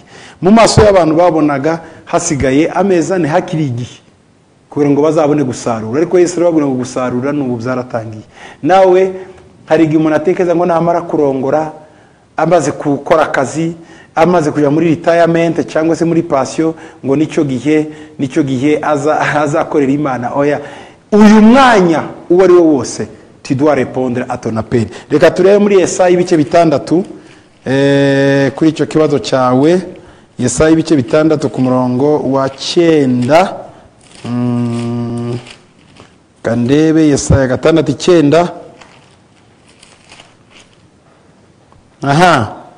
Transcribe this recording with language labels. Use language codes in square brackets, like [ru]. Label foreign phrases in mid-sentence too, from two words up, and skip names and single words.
[rw] Mu maso y'abantu babonaga hasigaye amezi 4 hakiri igihe kugira ngo bazabone gusarura, ariko Yesu arababwira ngo gusarura n'ubu byaratangiye. Nawe hari igihe umuntu atekereza ngo namara kurongora amaze gukora akazi amaze kujya muri retirement cyangwa se muri passion ngo nicyo gihe azakorera Imana. Oya, uyu mwanya uwo ari wo wose [fr] tu dois répondre à ton appel. [rw] Reka turebe muri Yesaya ibice bitandatu kuri icyo kibazo cyawe. Yesaya ibice bitandatu ku murongo wa 9. Kandebe Yesaya 6:9. Aha.